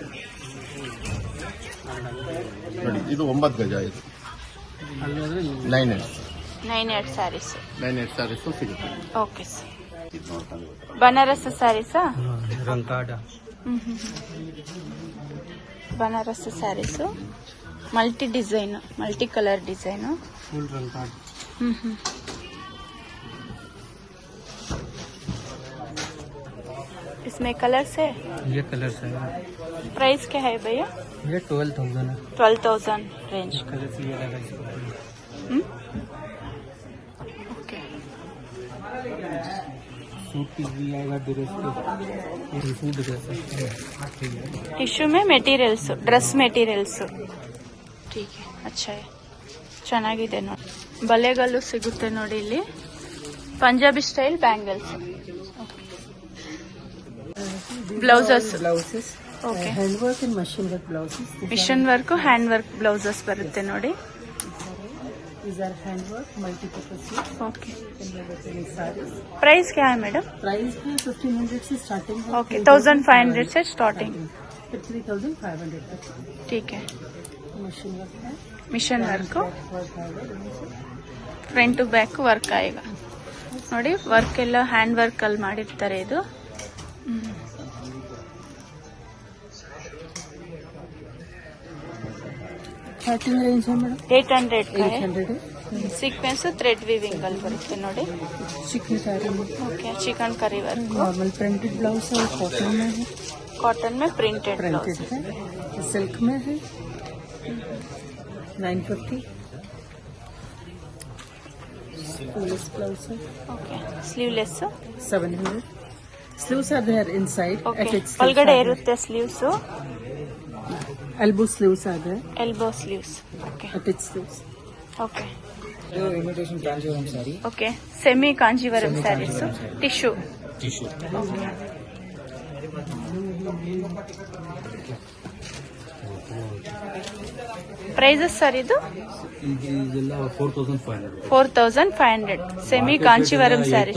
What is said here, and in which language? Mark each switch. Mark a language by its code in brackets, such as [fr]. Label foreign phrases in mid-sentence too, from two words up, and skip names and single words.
[kn] ಇದು 9 ಗಜ, ಇದು 9 9 ಸ್ಯಾರೀಸ್. 9 ಸ್ಯಾರೀಸ್ ಸಿಗುತ್ತೆ. [en] OK sir. [kn] ಬನಾರಸ್ ಸ್ಯಾರೀಸಾ? [en] ಬನಾರಸ್ sarees multi design, multi colour design. [hi] फुल रंग कार्ड. इसमें कलर्स है? ये कलर्स है. प्राइस क्या है भैया? ये 12,000 है. 12,000 रेंज. कलर्स ये लगा इसको. ओके. [en] suit piece [hi] भी आएगा ड्रेस पे. ये [en] suit dress [hi] है. टिश्यू में मेटीरियल्स, [en] dress materials. [hi] ठीक है, अच्छा है, [kn] ಚೆನ್ನಾಗಿದೆ ನೋಡಿ. ಬಳೆಗಳು ಸಿಗುತ್ತೆ ನೋಡಿ ಇಲ್ಲಿ. [en] Punjabi style bangles. [kn] ಬ್ಲೌಸಸ್. ಓಕೆ, [en] hand work and machine work blouses. machine work, hand work blouses [kn] ಬರುತ್ತೆ ನೋಡಿ. [en] These are hand work multi-purpose suits. [hi] ओके. साड़ीज. प्राइस क्या है मैडम? प्राइस है 1500 से स्टार्टिंग है. ओके, 1500 से स्टार्टिंग. फिर 3500 तक. ठीक है. मशीन वर्क है. [en] machine work, [hi] वर्क आएगा. [en] front to back work [kn] ಆಗ ನೋಡಿ. ವರ್ಕ್ ಎಲ್ಲ [en] hand work [kn] ಅಲ್ಲಿ ಮಾಡಿರ್ತಾರೆ ಇದು. [en] starting range [hi] है मैडम 800 का है. 800 है. [en] sequence thread weaving [kn] ಅಲ್ಲಿ ಬರುತ್ತೆ ನೋಡಿ. [hi] चिकन साड़ी में ओके, चिकन करी वर्क. [en] normal printed blouse [hi] है. कॉटन में है. कॉटन में प्रिंटेड प्रिंटेड ब्लाउज. है. सिल्क में है 950. [en] sleeveless blouse [hi] है ओके, [kn] ಸ್ಲೀವ್ಲೆಸ್. 700. [en] Sleeves are there inside. [kn] ಓಕೆ, [en] At its [kn] ಒಳಗಡೆ ಇರುತ್ತೆ ಸ್ಲೀವ್ಸ್. [en] elbow sleeves are there. Elbow sleeves. OK, At its sleeves. [kn] ಓಕೆ. [hi] इमिटेशन कांजीवरम साड़ी. [en] OK, semi Kanjeevaram sarees. Tissue. Prices sir ಇದು? [kn] ಇದೆಲ್ಲ 4,500. [en] 4500 semi Kanchivaram sarees.